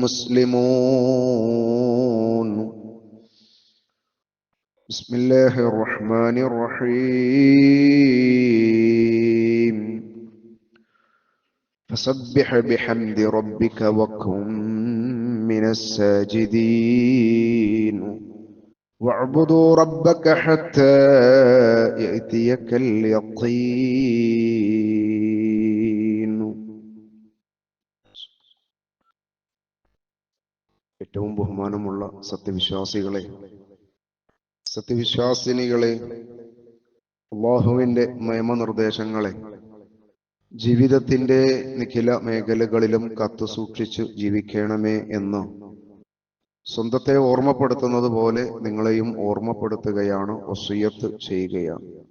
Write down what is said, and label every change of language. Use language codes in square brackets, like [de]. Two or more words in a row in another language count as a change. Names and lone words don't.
[ar] مسلمون بسم الله الرحمن الرحيم فسبح بحمد ربك وكن من الساجدين واعبدوا ربك حتى يأتيك اليقين. [ml] ഏറ്റവും ബഹുമാനമുള്ള സത്യവിശ്വാസികളെ, സത്യവിശ്വാസിനികളെ, അല്ലാഹുവിന്റെ നിയമനിർദ്ദേശങ്ങളെ ജീവിതത്തിന്റെ നിഖില മേഖലകളിലും കാത്തുസൂക്ഷിച്ചു ജീവിക്കണമേ എന്ന് സ്വന്തത്തെ ഓർമ്മപ്പെടുത്തുന്നത് പോലെ നിങ്ങളെയും ഓർമ്മപ്പെടുത്തുകയാണ്, വസിയ്യത്ത് ചെയ്യുകയാണ്.